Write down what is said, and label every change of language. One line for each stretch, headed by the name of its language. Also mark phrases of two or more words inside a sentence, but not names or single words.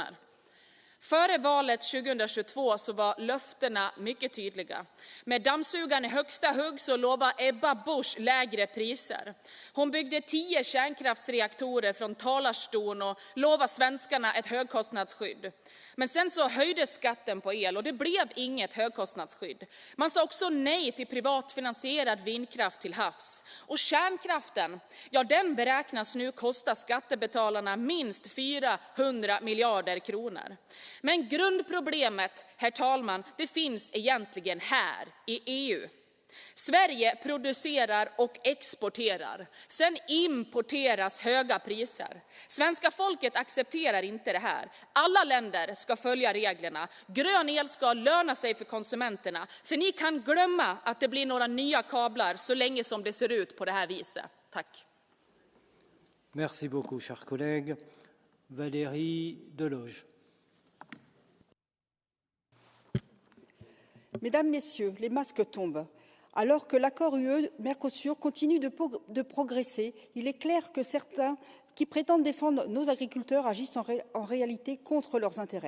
Swedish: Före valet 2022 så var löftena mycket tydliga. Med dammsugaren i högsta hugg så lovade Ebba Busch lägre priser. Hon byggde 10 kärnkraftsreaktorer från talarstolen och lovade svenskarna ett högkostnadsskydd. Men sen så höjdes skatten på el och det blev inget högkostnadsskydd. Man sa också nej till privatfinansierad vindkraft till havs. Och kärnkraften, ja den beräknas nu kosta skattebetalarna minst 400 miljarder kronor. Men grundproblemet, herr talman, det finns egentligen här i EU. Sverige producerar och exporterar. Sen importeras höga priser. Svenska folket accepterar inte det här. Alla länder ska följa reglerna. Grön el ska löna sig för konsumenterna. För ni kan glömma att det blir några nya kablar så länge som det ser ut på det här viset. Tack.
French: Merci beaucoup, chers collègues. Valérie Deloge. Mesdames, Messieurs, les masques tombent. Alors que l'accord UE-Mercosur continue de progresser, il est clair que certains qui prétendent défendre nos agriculteurs agissent en réalité contre leurs intérêts.